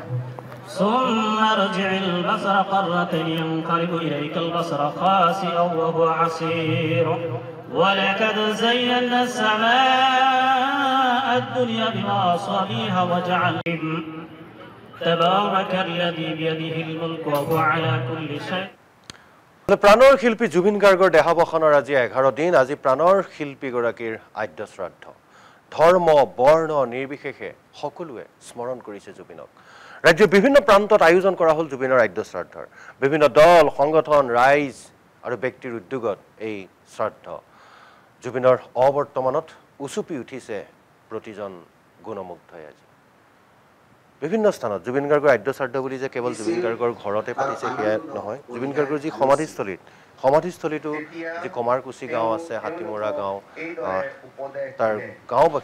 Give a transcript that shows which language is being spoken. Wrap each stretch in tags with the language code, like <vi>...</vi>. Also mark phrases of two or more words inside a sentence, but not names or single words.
<ar>ثم ارجع البصر قرتين ينقلب إليك البصر خاسئا وهو عسير ولقد زينا السماء الدنيا بمصابيح وجعل تبارك الذي بيده الملك وهو على كل شيء</ar> <as>প্ৰাণৰ শিল্পী জুবিন গাৰ্গৰ দেহাৱসানৰ আজি 11 দিন আজি প্ৰাণৰ শিল্পীগৰাকীৰ আদ্য শ্ৰাদ্ধ ধৰ্ম বৰ্ণ নিৰ্বিশেষে সকলোৱে স্মৰণ কৰিছে জুবিনক ৰাজ্যৰ বিভিন্ন প্ৰান্তত আয়োজন কৰা হ'ল জুবিনৰ আদ্য শ্ৰাদ্ধৰ বিভিন্ন দল সংগঠন ৰাইজ আৰু ব্যক্তিৰ উদ্যোগত এই শ্ৰাদ্ধ জুবিনৰ অবৰ্তমানত উচুপি উঠিছে প্ৰতিজন গুণমুগ্ধই আজি বিভিন্ন স্থানত জুবিন গাৰ্গৰ আদ্য শ্ৰাদ্ধ বুলি যে কেৱল জুবিন গাৰ্গৰ ঘৰতে পাতিছে সেয়া নহয় জুবিন গাৰ্গৰ যি সমাধিস্থলীতো যি কমাৰকুছি গাঁও আছে হাতীমৰা গাঁও তাৰ গাঁওবাসী</as>